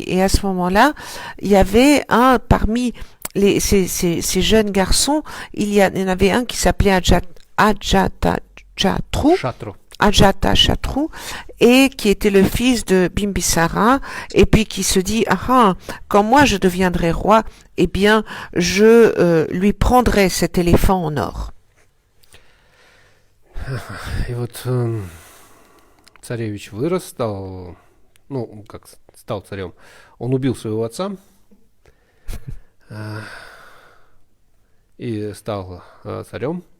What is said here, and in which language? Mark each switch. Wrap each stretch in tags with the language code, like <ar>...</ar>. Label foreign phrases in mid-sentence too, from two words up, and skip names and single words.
<fr>Et à ce moment-là, il y avait un parmi ces jeunes garçons, il y en avait un qui s'appelait Ajatashatru, Шатру. Ajatashatru, et qui était le fils de Bimbisara, et puis qui se dit quand moi je deviendrai roi, eh bien je lui prendrai cet éléphant en or.</fr> <ru>И вот царевич вырос, стал, ну, как стал царем. Он убил своего отца и стал царем.</ru>